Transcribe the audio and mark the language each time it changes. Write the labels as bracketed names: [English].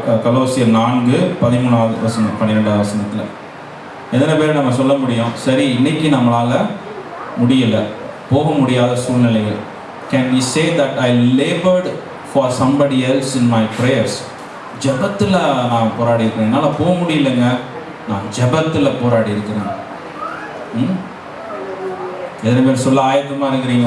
[Tamil] கொலோசியர் 4:13-12 வசனத்தில். எத்தனை பேர் நம்ம சொல்ல முடியும், சரி இன்னைக்கு நம்மளால முடியல, போக முடியாத சூழ்நிலைகள். [English] Can we say that I labored for somebody else in my prayers? [Tamil] ஜெபத்தில் நான் போராடி இருக்கிறேன், என்னால் போக முடியலங்க, நான் ஜெபத்தில் போராடி இருக்கிறேன். எத்தனை பேர் சொல்ல ஆயத்தமா இருக்கிறீங்க?